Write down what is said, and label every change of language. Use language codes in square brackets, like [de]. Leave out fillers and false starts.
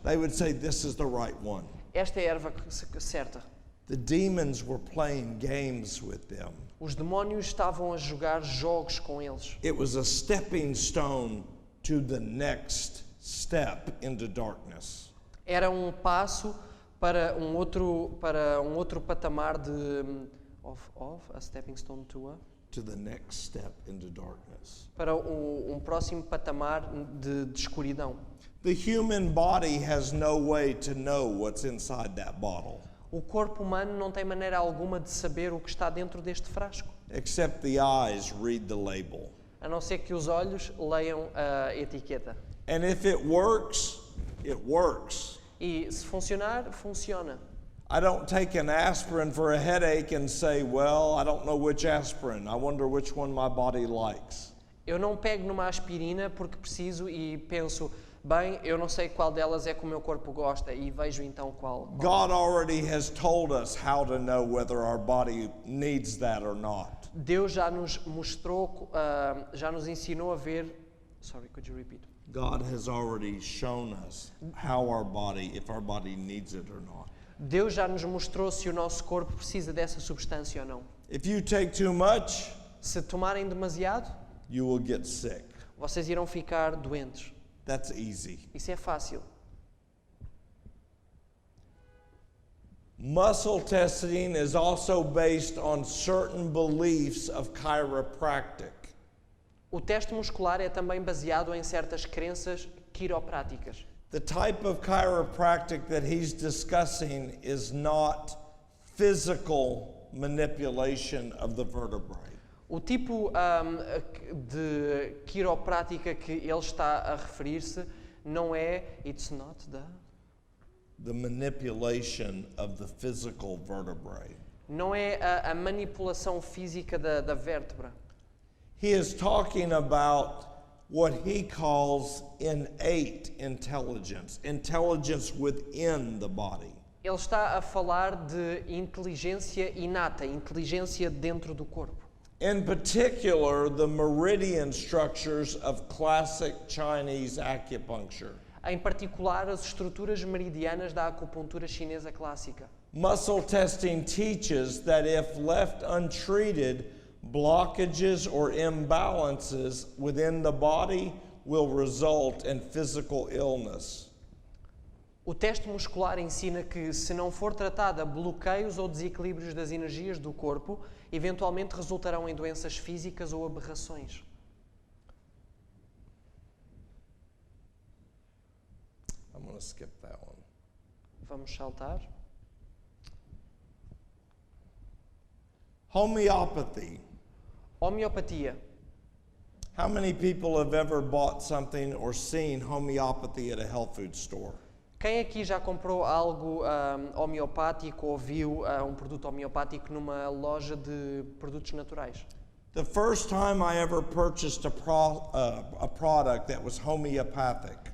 [en] they would say, this is the right one. [pt] esta é a erva certa. [en] The demons were playing games with them. [pt] Os demónios estavam a jogar jogos com eles. [en] It was a stepping stone to the next step into darkness. [pt] Era um passo para um outro patamar de [en] a stepping stone To the next step into darkness. [pt] para um próximo patamar de escuridão. [en] The human body has no way to know what's inside that bottle, [pt] O corpo humano não tem maneira alguma de saber o que está dentro deste frasco, [en] except the eyes read the label. [pt] a não ser que os olhos leiam a etiqueta. [en] And if it works, it works. [pt] E se funcionar, funciona. [en] I don't take an aspirin for a headache and say, well, I don't know which aspirin. I wonder which one my body likes. [pt] Eu não pego numa aspirina porque preciso e penso, bem, eu não sei qual delas é que o meu corpo gosta e vejo então qual. [en] God already has told us how to know whether our body needs that or not. [pt] Deus já nos mostrou, já nos ensinou a ver. [en] Sorry, could you repeat? God has already shown us how our body, if our body needs it or not. [pt] Deus já nos mostrou se o nosso corpo precisa dessa substância ou não. [en] If you take too much, [pt] Se tomarem demasiado, [en] you will get sick. [pt] vocês irão ficar doentes. [en] That's easy. [pt] Isso é fácil. [en] Muscle testing is also based on certain beliefs of chiropractic. [pt] O teste muscular é também baseado em certas crenças quiropráticas. [en] The type of chiropractic that he's discussing is not physical manipulation of the vertebrae. [pt] O tipo de quiroprática que ele está a referir-se não é [en] it's not The manipulation of the physical vertebrae. [pt] não é a manipulação física da vértebra. [en] He is talking about what he calls innate intelligence, intelligence within the body. [pt] Ele está a falar de inteligência inata, inteligência dentro do corpo. [en] In particular, the meridian structures of classic Chinese acupuncture. [pt] Em particular, as estruturas meridianas da acupuntura chinesa clássica. [en] Muscle testing teaches that if left untreated, blockages or imbalances within the body will result in physical illness. [pt] O teste muscular ensina que, se não for tratada, bloqueios ou desequilíbrios das energias do corpo eventualmente resultarão em doenças físicas ou aberrações. [en] I'm going to skip that one. [pt] Vamos saltar. [en] Homeopathy. [pt] Homeopatia. [en] How many people have ever bought something or seen homeopathy at a health food store? [pt] Quem aqui já comprou algo homeopático ou viu um produto homeopático numa loja de produtos naturais? [en] The first time I ever purchased a product that was homeopathic,